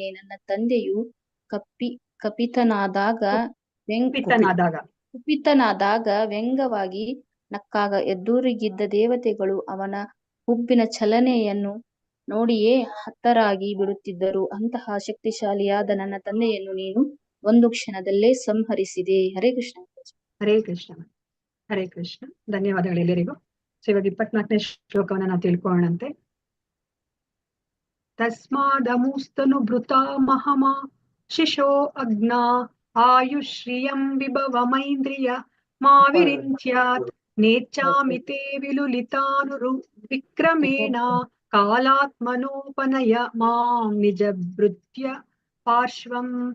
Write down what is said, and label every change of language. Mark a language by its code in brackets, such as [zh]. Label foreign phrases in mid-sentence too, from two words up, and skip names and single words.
[kn] ನನ್ನ ತಂದೆಯು ಕುಪಿತನಾದಾಗ ವ್ಯಂಗ್ಯವಾಗಿ ನಕ್ಕಾಗ ಎದುರಿಗಿದ್ದ ದೇವತೆಗಳು ಅವನ ಹುಬ್ಬಿನ ಚಲನೆಯನ್ನು ನೋಡಿಯೇ ಹತರಾಗಿ ಬಿಡುತ್ತಿದ್ದರು. ಅಂತಹ ಶಕ್ತಿಶಾಲಿಯಾದ ನನ್ನ ತಂದೆಯನ್ನು ನೀನು ಒಂದು ಕ್ಷಣದಲ್ಲೇ ಸಂಹರಿಸಿದೆ. [sa] ಹರೇ ಕೃಷ್ಣ. ಹರೇ ಕೃಷ್ಣ. ಹರೇ ಕೃಷ್ಣ. [kn] ಧನ್ಯವಾದಗಳು ಎಲ್ಲರಿಗೂ. ಇವಾಗ 24ನೇ ಶ್ಲೋಕವನ್ನ ನಾವು ತಿಳ್ಕೊಳ್ಳೋಣಂತೆ. [sa] ತಸ್ಮಾದಮೂಸ್ತನು ಭೃತಾ ಮಹಮಾ ಶಿಶೋ ಅಗ್ನ ಆಯುಶ್ರಿಯಂ ವಿಭವಮೈಂದ್ರಿಯ ಮಾವಿರಿಂಚ್ಯಾತ್ ನೇಚ್ಚಾಮಿತೆ ವಿಲುಲಿತಾನುರು ವಿಕ್ರಮೇಣ ಕಾಲಾತ್ಮನೋಪನಯ ಮಾಂ ನಿಜಭೃತ್ಯ ಪಾರ್ಶ್ವಂ.